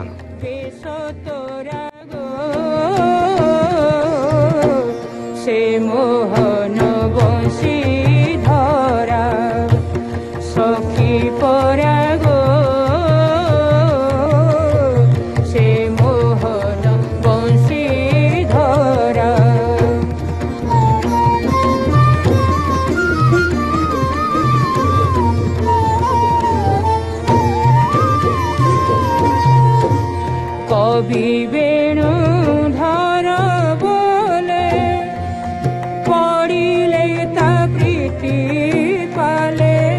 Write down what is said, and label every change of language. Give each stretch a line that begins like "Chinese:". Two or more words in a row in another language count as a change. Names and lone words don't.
Odia: ବେଶ ତୋରା ଗୋ ସେ ମୋହନ ବଂଶୀ ଧରା ସଖୀ ପରାଗ ସେ ମୋହନ ବଂଶୀ ଧରା।
Bangla: কবি বেণু ধর বলে পড়িলে তা প্রীতি পালে